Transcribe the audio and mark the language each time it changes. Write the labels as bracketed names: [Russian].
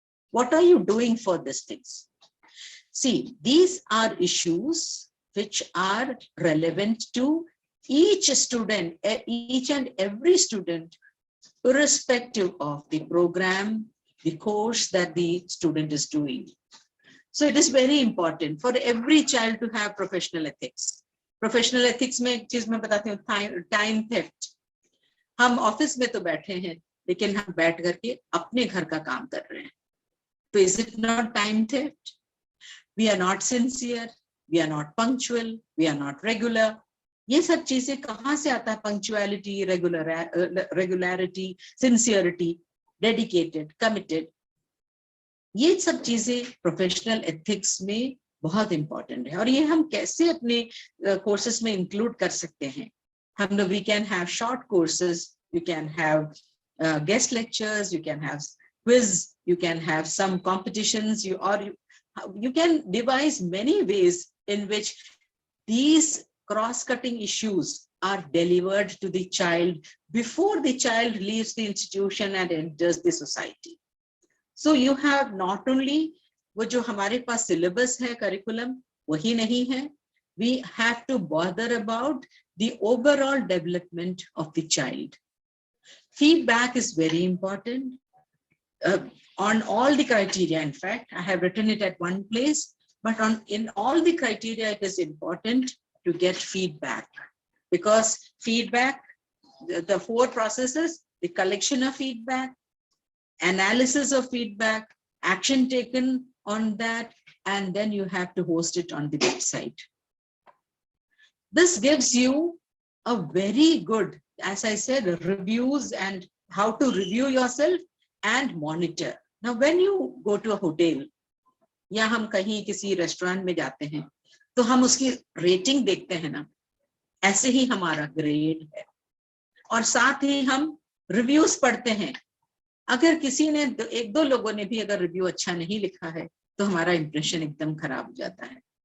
[English] What are you doing for these things? See, these are issues which are relevant to each student, each and every student, irrespective of the program, the course that the student is doing. So it is very important for every child to have professional ethics. [Hindi] Professional ethics में एक चीज मैं बताती हूँ, time theft. हम office में तो बैठे हैं, लेकिन हम बैठ करके अपने घर का काम कर रहे हैं. [English] So is it not time theft? We are not sincere, we are not punctual, we are not regular. [Hindi] ये सब चीजें कहाँ से आता है? [English] Punctuality, regularity, sincerity, dedicated, committed. [Hindi] ये सब चीजें professional ethics में बहुत important है, और ये हम कैसे अपने courses में include कर सकते हैं? हम लोग, [English] we can have short courses, you can have guest lectures, you can have quiz, you can have some competitions, you can devise many ways in which these cross-cutting issues are delivered to the child before the child leaves the institution and enters the society. So you have not only [Hindi] वो जो हमारे पास syllabus है, curriculum, वही नहीं है. [English] We have to bother about the overall development of the child. Feedback is very important. On all the criteria, in fact, I have written it at one place, but in all the criteria, it is important to get feedback, because feedback, the four processes, the collection of feedback, analysis of feedback, action taken on that, and then you have to host it on the website. This gives you a very good, as I said, reviews and how to review yourself and monitor. Now, when you go to a hotel, [Hindi] या हम कहीं किसी restaurant में जाते हैं, तो हम उसकी रेटिंग देखते हैं ना, ऐसे ही हमारा ग्रेड है, और साथ ही हम रिव्यूज पढ़ते हैं. अगर किसी ने एक दो लोगों ने भी अगर रिव्यू अच्छा नहीं लिखा है, तो हमारा इंप्रेशन एकदम खराब हो जाता है.